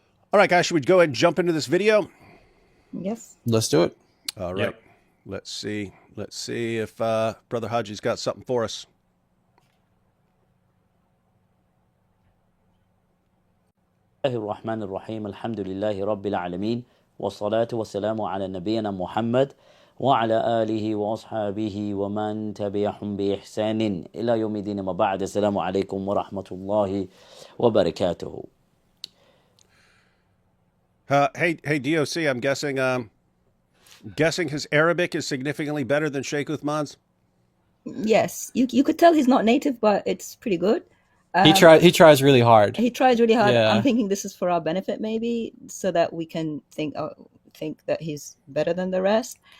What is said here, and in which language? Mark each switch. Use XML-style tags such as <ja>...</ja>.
<en>All right, guys, should we go ahead and jump into this video? Yes. Let's do it. All right. Yep. Let's see if Brother Hajji's got something for us.</en> <ar>الرحمن الرحيم الحمد لله رب العالمين والصلاة والسلام على نبينا محمد وعلى آله وأصحابه ومن تبعهم بإحسان إلى يوم الدين ما بعد السلام عليكم ورحمة الله وبركاته.</ar> <en>Hey, DOC, I'm guessing his Arabic is significantly better than Sheikh Uthman's. Yes. You could tell he's not native, but it's pretty good. He tries really hard. He tries really hard. Yeah. I'm thinking this is for our benefit, maybe, so that we can think that he's better than the rest.</en>